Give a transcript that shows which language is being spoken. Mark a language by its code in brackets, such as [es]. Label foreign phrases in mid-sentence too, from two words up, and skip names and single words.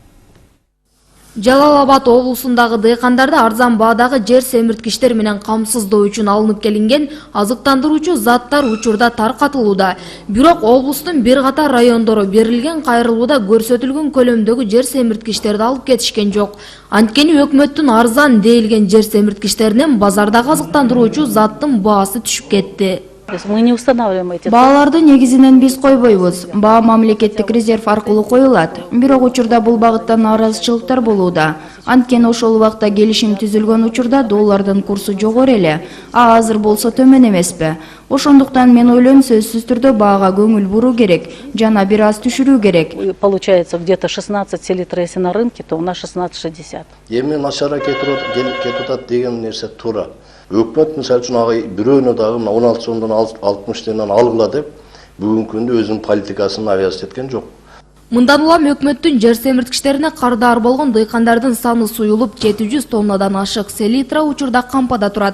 [ky] Жалал Абад облусундагы дыйкандарды арзан баадагы жер семирткичтер менен камсыздоо үчүн алынып келинген азыктандыруучу заттар учурда таркатылууда. Бирок облустун бир катар райондору берилген кайрылууда көрсөтүлгөн көлөмдөгү жер семирткичтерди алып кетишкен жок. Анткени өкмөттүн арзан дейилген жер семирткичтеринен базардагы азыктандыруучу заттын баасы түшүп кетти. [ru] Мы не устанавливаем эти. [ky] Бааларды негизинен биз койбойбуз. Баа мамлекеттик резерв аркылуу коюлат. Бирок учурда бул багыттан наразычылыктар болууда. Анткени ошол убакта келишим түзүлгөн учурда доллардын курсу жогору эле, а азыр болсо төмөн эмеспи. Ошондуктан мен ойлойм, сөзсүз түрдө баага көңүл буруу керек, жана бир аз түшүрүү керек. [ru] Получается где-то 16 селитра, если на рынке, то у нас 16,60. [ky] Эми начара кетип атат деген нерсе туура. Өкмөт мисалы үчүн ага бирөөнө дагы 16 сомдон 60 тенен алгыла деп бүгүнкү күндө өзүнүн политикасын авиаз эткен жок. Мындан улам өкмөттүн жер семирткичтерине кардар болгон дыйкандардын саны суюлуп 700 тоннадан ашык селитра учурда кампада турат.